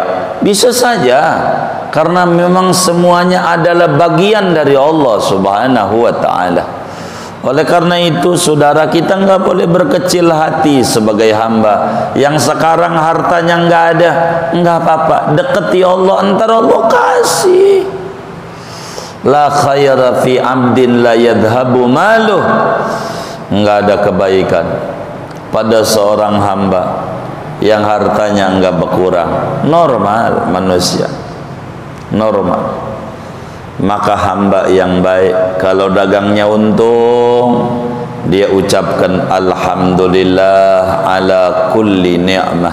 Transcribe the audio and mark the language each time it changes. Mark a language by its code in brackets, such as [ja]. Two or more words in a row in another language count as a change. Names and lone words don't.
[id] Bisa saja, karena memang semuanya adalah bagian dari Allah [ar] سبحانه و تعالى. [id] Oleh karena itu, saudara, kita nggak boleh berkecil hati sebagai hamba. Yang sekarang hartanya nggak ada, nggak apa-apa, deketi Allah, entar Allah kasih. [ar] لا خير في عبد لا يذهب ماله. [id] Nggak ada kebaikan pada seorang hamba yang hartanya nggak berkurang. Normal manusia, normal. Maka hamba yang baik, kalau dagangnya untung, dia ucapkan [ar] الحمد لله على كل نعمة.